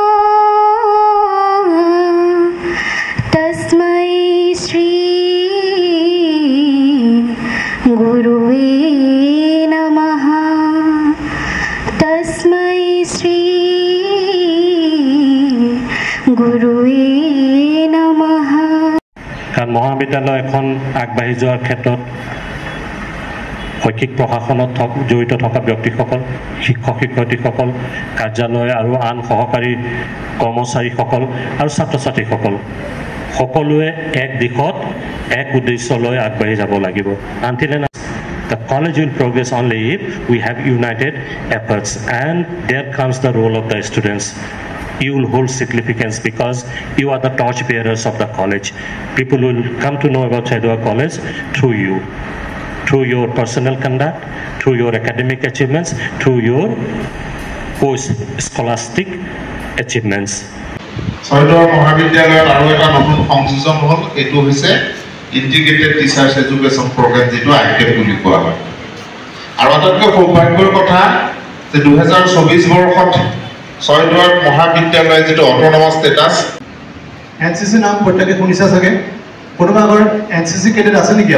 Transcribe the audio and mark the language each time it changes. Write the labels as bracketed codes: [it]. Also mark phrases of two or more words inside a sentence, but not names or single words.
[sa] तस्मै श्री गुरुवे नमः तस्मै श्री गुरुवे नमः। [as] কাৰণ মহাবিদ্যালয় এখন আগবাঢ়ি যোৱাৰ ক্ষেত্ৰত শৈক্ষিক প্ৰশাসনত জড়িত থকা ব্যক্তিসকল, শিক্ষক শিক্ষয়িত্ৰীসকল, কাৰ্যালয় আৰু আন সহকাৰী কৰ্মচাৰীসকল আৰু ছাত্ৰ ছাত্ৰীসকল সকলোৱে এক দিশত এক উদ্দেশ্যলৈ আগবাঢ়ি যাব লাগিব। [en] Until the college will progress only if we have united efforts, and there comes the role of the students. You will hold significance because you are the torch bearers of the college. People will come to know about Chaidwa College through you, through your personal conduct, through your academic achievements, through your post-scholastic achievements. [as] Chaidwa Mahavidyalaya আৰু এটা নতুন সংযোজন হ'ল, এইটো হৈছে [en] Integrated Teachers Education Programme, [as] যিটো আইটেক বুলি কোৱা হয়। আৰু আটাইতকৈ সৌভাগ্যৰ কথা যে 2024 বৰ্ষত Chaidwa মহাবিদ্যালয় যেটো [en] autonomous status [as] এনসিসি নাম প্ৰত্যেকে শুনিছা চাগে, কোনোবা ঘৰত এনসিসি কেডেট আছে নেকি?